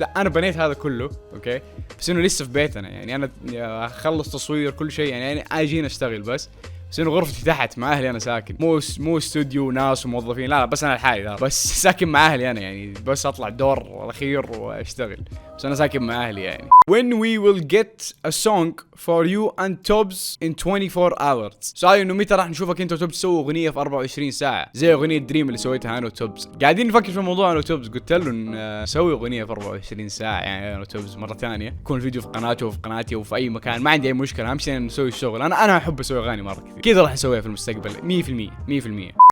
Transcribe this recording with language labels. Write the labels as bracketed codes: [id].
[ar] لا انا بنيت هذا كله اوكي، بس انه لسه في بيتنا. يعني انا اخلص تصوير كل شيء، يعني اجي اشتغل بس انه غرفتي تحت مع اهلي. انا ساكن مو استوديو ناس وموظفين، لا بس انا لحالي، بس ساكن مع اهلي انا، يعني بس اطلع الدور الاخير واشتغل، بس انا ساكن مع اهلي يعني. [en] When we will get a song for you and Tobbs in 24 hours. [ar] سؤال انه متى راح نشوفك انت وتوبز تسوي اغنيه في 24 ساعه زي اغنيه دريم اللي سويتها انا وتوبز. قاعدين نفكر في الموضوع انا وتوبز، قلت له نسوي اغنيه في 24 ساعه يعني انا وتوبز مره ثانيه، يكون الفيديو في قناته وفي قناتي وفي اي مكان، ما عندي اي مشكله، اهم شيء نسوي الشغل. انا احب اسوي اغاني مره كثير، كذا راح نسويها في المستقبل 100%.